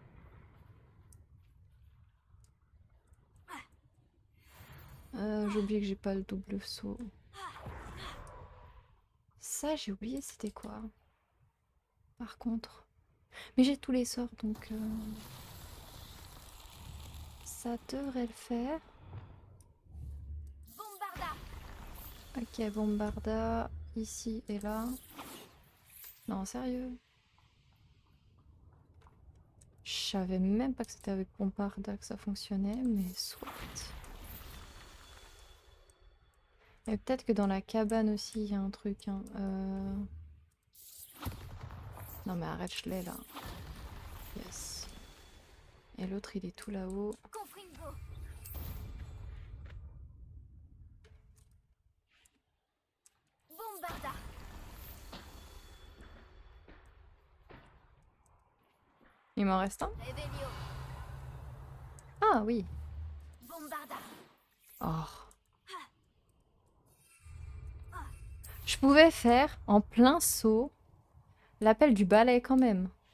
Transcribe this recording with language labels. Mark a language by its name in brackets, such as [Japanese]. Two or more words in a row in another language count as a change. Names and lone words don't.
[French] J'ai oublié que j'ai pas le double saut. Ça, j'ai oublié c'était quoi. Par contre. Mais j'ai tous les sorts, donc... ça devrait le faire. Bombarda! Ok, Bombarda. Ici et là. Non, sérieux. Je savais même pas que c'était avec Bombarda que ça fonctionnait, mais soit. Et peut-être que dans la cabane aussi, il y a un truc. Hein. Non mais arrête, je l'ai là. Yes. Et l'autre, il est tout là-haut. Confringo! Bombarda! Il m'en reste un? Revelio. Ah oui. Bombarda. Oh. Je pouvais faire en plein saut l'appel du balai quand même.